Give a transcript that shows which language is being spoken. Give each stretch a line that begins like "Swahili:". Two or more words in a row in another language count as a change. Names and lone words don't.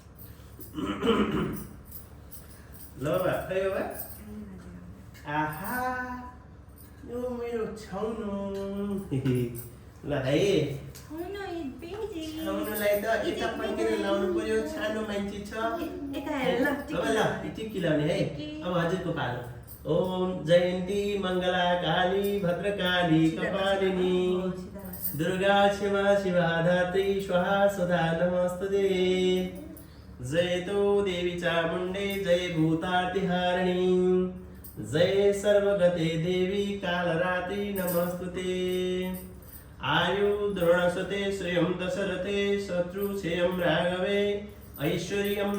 Nepali: ल बाबा खै बाबा आहा यो मेरो छाउनो ल है छाउनोलाई त यता फर्केर लाउनु पर्यो सानो मान्छे छ ल टिकी लाउने है अब हजुरको
Sanskrit: पालो ओम जयन्ती मङ्गला काली भद्रकाली कपालिनी दुर्गा क्षमा शिवा धात्री स्वाहा सदा नमस्तुते जय तो देवी चामुण्डे जय भूतार्तिहारिणी जय सर्वगते देवी कालरात्रि नमस्तुते आयु द्रोणसते श्रियं दशरथे शत्रुक्षयं राघवे ऐश्वर्यं